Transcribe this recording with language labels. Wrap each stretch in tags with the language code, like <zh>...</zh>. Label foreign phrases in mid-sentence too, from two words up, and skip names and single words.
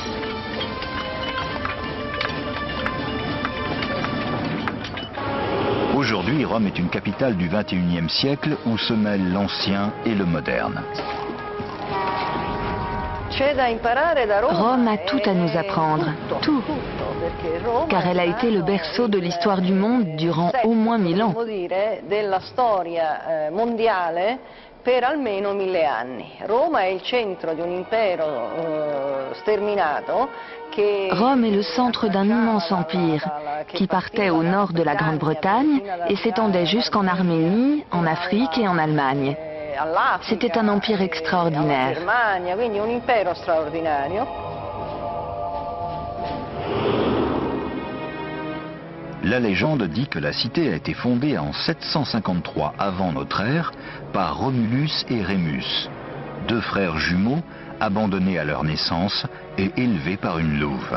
<fr>Aujourd'hui, Rome est une capitale du XXIe siècle où se mêlent l'ancien et le moderne. Rome a tout à nous apprendre, tout, car elle a été le berceau de l'histoire du monde durant au moins 1000 ans.</fr> <it>Per almeno 1000 anni. Roma è il centro di un impero sterminato che...</it> <fr>Rome est le centre d'un immense empire qui partait au nord de la Grande-Bretagne et s'étendait jusqu'en Arménie, en Afrique et en Allemagne. C'était un empire extraordinaire.</fr> <it>Quindi un impero straordinario.</it> <fr>La légende dit que la cité a été fondée en 753 avant notre ère par Romulus et Rémus, deux frères jumeaux abandonnés à leur naissance et élevés par une louve.</fr>